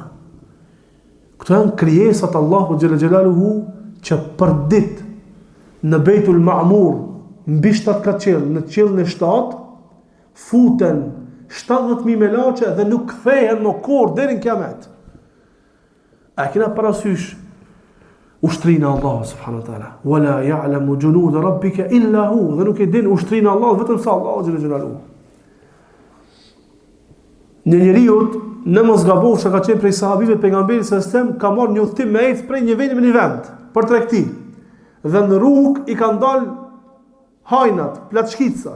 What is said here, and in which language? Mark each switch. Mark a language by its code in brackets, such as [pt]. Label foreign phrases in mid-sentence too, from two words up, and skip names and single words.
[sq] Këto janë krijesat Allahu [ar] جل جلاله [sq] që për ditë në Beitul Ma'mur mbi 7 qiell, në qiellin e 7 futen 70.000 melaçe dhe nuk kthehen më kurrë deri në kiamet. A kena parasysh ushtrinë e Allahut [ar] سبحانه وتعالى? ولا يعلم جنود ربك إلا هو. [sq] Dhe nuk e din ushtrinë e Allahut vetëm sa Allahu [ar] جل جلاله. [sq] Në njeriut, në mos gabofsh ka qenë prej sahabive të pejgamberit sa stem, ka marrë një udhtim me ecë prej një vendi në një vend për tregti. Dhe në rrugë i kanë dalë hajnat, plaçkicat.